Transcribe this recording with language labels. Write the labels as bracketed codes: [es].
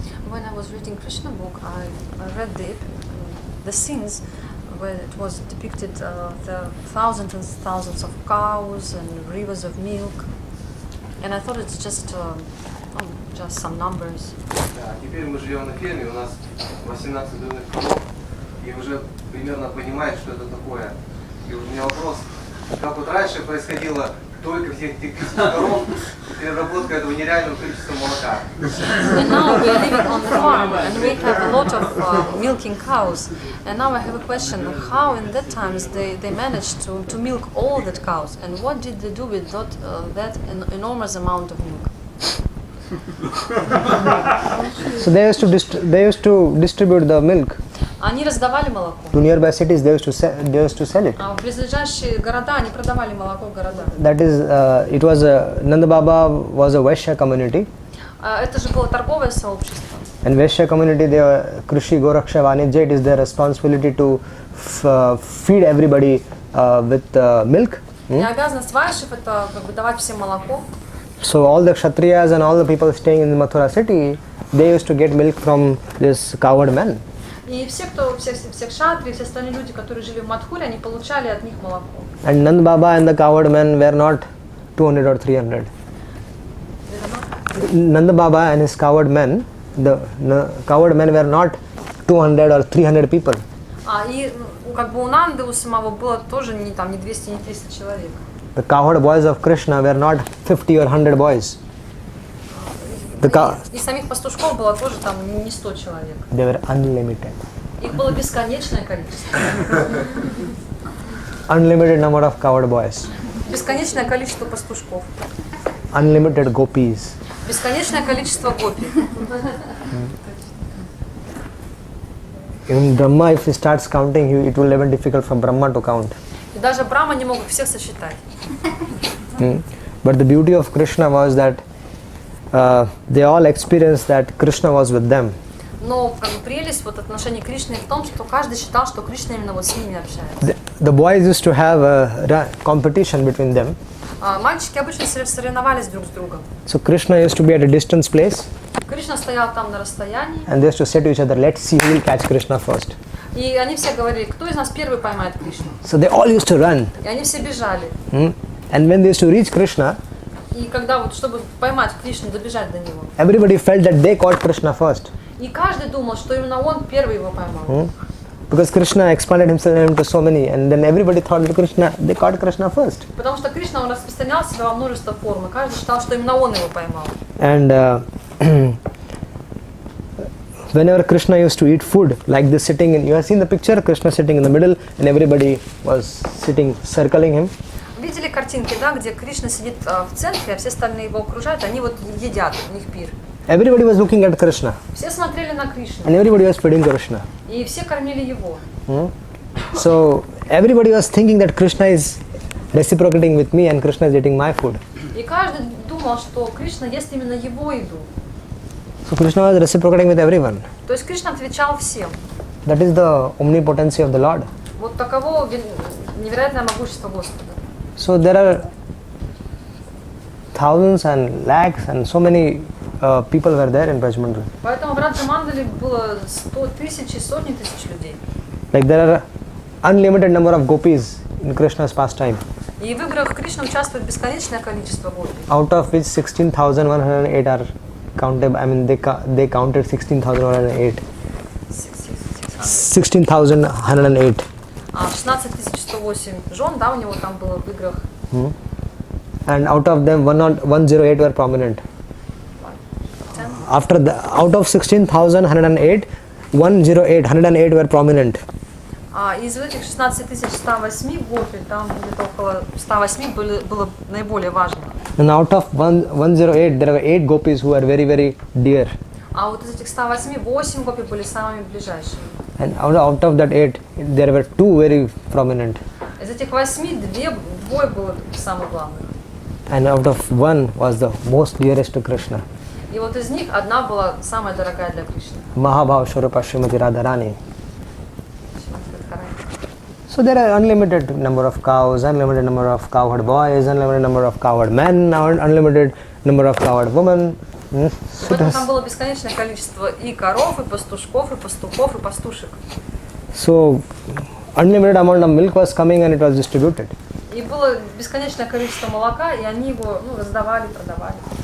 [en] When I was reading Krishna book, I read the scenes where it was depicted the thousands and thousands of cows and rivers of milk, and I thought it's just some numbers. [ru] Да, теперь мы живем на ферме, у нас 18 дойных коров, и уже примерно понимает, что это такое. И у меня вопрос, как вот раньше происходило только всех этих тысяч коров, переработка этого нереального количества молока. [en] And now we are living on the farm, and we have a lot of milking cows. And now I have a question: how in that times they managed to milk all that cows, and what did they do with that enormous amount of milk? So they used to distribute the milk [ru] Они раздавали молоко. [en] to nearby cities. They used to sell it. [ru] А в близлежащие города они продавали молоко в города. [en] That is, it was Nanda Baba was a Vaishya community. [ru] Это же было торговое сообщество. [en] And Vaishya community, they were Krishi, Goraksha, Vanijya. It is their responsibility to feed everybody with milk. [ru] И обязанность вайшев это как бы давать всем молоко. [en] So all the Kshatriyas and all the people staying in the Mathura city, they used to get milk from this cowherd men. [ru] И всех шатри, все остальные люди, которые жили в Мадхуре, они получали от них молоко. [en] And Nand Baba and the cowherd men were not 200 or 300. Nanda Baba and his cowherd men the cowherd men were not 200 or 300 people. [ru] И как бы у Нанды, у самого было тоже не 200, не 300 человек. [en] The cowherd boys of Krishna were not 50 or 100 boys. [ru] И самих пастушков было тоже там не 100 человек. [en] They were unlimited. [ru] Их было бесконечное количество. [en] Unlimited number of cowherd boys. [ru] Бесконечное количество пастушков. [en] Unlimited gopis. [ru] Бесконечное количество гопи. [en] Even Brahma, if he starts counting, it will be even difficult for Brahma to count. [ru] И даже Брахма не мог всех сосчитать. [en] But the beauty of Krishna was that they all experienced that Krishna was with them. [ru] Но как бы прелесть вот отношений Кришны в том, что каждый считал, что Кришна именно вот с ними общается. [en] The boys used to have a competition between them. [ru] Мальчики обычно соревновались друг с другом. [en] So Krishna used to be at a distance place. [ru] Кришна стоял там на расстоянии. [en] And they used to say to each other, let's see who will catch Krishna first. [ru] И они все говорили, кто из нас первый поймает Кришну. [en] So they all used to run. [ru] И они все бежали. [en] And when they used to reach Krishna, [ru] И когда вот, чтобы поймать Кришну, добежать до него, [en] everybody felt that they caught Krishna first. [ru] и каждый думал, что именно он первый его поймал. [en] Because Krishna expanded himself into so many, and then everybody thought that they caught Krishna first. [ru] Потому что Кришна, он распространял себя во множество форм, и каждый считал, что именно он его поймал. [en] And whenever Krishna used to eat food, like this sitting in, you have seen the picture, Krishna sitting in the middle, and everybody was sitting, circling him. [ru] Видели картинки, да, где Кришна сидит в центре, а все остальные его окружают, они вот едят, у них пир. [en] Everybody was looking at Krishna. [ru] Все смотрели на Кришну. [en] And everybody was feeding Krishna. [ru] И все кормили его. [en] So everybody was thinking that Krishna is reciprocating with me and Krishna is eating my food. [ru] И каждый думал, что Кришна ест именно его еду. [en] So Krishna was reciprocating with everyone. [ru] То есть Кришна отвечал всем. [en] That is the omnipotency of the Lord. [ru] Вот таково невероятное могущество Господа. [en] So there are thousands and lakhs and so many people were there in Braj Mandal. [ru] Поэтому в Раджа-Мандале было 100 тысяч и сотни тысяч людей. [en] Like there are unlimited number of gopis in Krishna's pastime. [ru] И в играх Кришны участвует бесконечное количество гопи. [en] Out of which 16,108 are counted. I mean they counted 16,108. 16,108. [ru] 16108 жен, да, у него там было в играх. [en] And out of them 108 were prominent. Out of 16,108, 108 were prominent. [ru] Из этих 16108 гопи, там где-то около 108 было наиболее важных. [en] And out of 108, there were 8 gopis who were very, very dear. [ru] А вот из этих 108, 8 гопи были самыми ближайшими. [en] And out of that 8, there were 2 very prominent. [ru] Из этих 8 двое было самых главных. [en] And out of 1 was the most dearest to Krishna. [ru] И вот из них одна была самая дорогая для Кришны. [sa] Mahabhav Swarupa Srimati Radharani. [en] So there are unlimited number of cows, unlimited number of cowherd boys, unlimited number of cowherd men, unlimited number of cowherd women. [ru] Поэтому там было бесконечное количество и коров, и пастушков, и пастухов, и пастушек. [en] So unlimited amount of milk was coming and it was distributed. [ru] И было бесконечное количество молока, и они его раздавали, продавали.